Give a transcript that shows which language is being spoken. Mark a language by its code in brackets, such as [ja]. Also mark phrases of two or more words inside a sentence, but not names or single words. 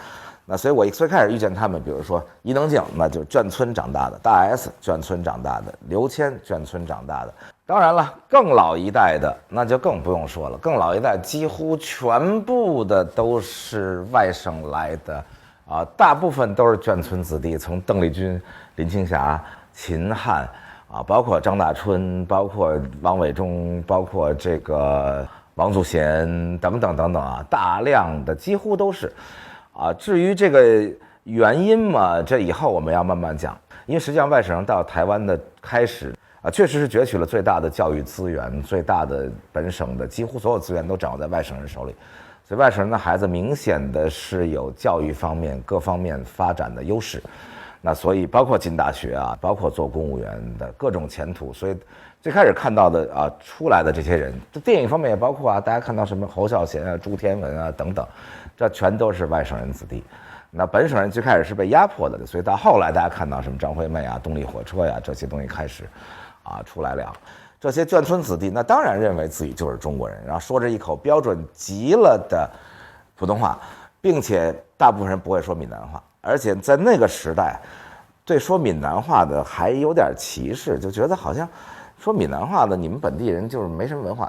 [zh] 那所以我最開始遇見他們，比如說伊能靜，那就眷村長大的；大 S 眷村長大的；劉謙眷村長大的。當然了，更老一代的那就更不用說了，更老一代幾乎全部的都是外省来的啊，大部分都是眷村子弟，从鄧麗君、林青霞、秦漢。啊，包括張大春，包括王偉忠，包括這個王祖賢等等等等啊，大量的幾乎都是，啊，至於這個原因嘛，這以後我們要慢慢講，因為實際上外省人到台灣的開始啊，確實是攫取了最大的教育資源，最大的本省的幾乎所有資源都掌握在外省人手裡，所以外省人的孩子明顯的是有教育方面各方面發展的優勢。那所以包括進大學啊，包括做公務員的各種前途，所以最開始看到的啊出來的這些人，這電影方面也包括啊，大家看到什麼侯孝賢啊、朱天文啊等等，這全都是外省人子弟。那本省人最開始是被壓迫的，所以到後來大家看到什麼張惠妹啊、動力火車呀、這些東西開始啊出來了。這些眷村子弟那當然認為自己就是中國人，然後說着一口標準極了的普通話，並且大部分人不會說閩南話。而且在那個時代，對說閩南話的還有點歧視，就覺得好像說閩南話的你們本地人就是沒什麼文化。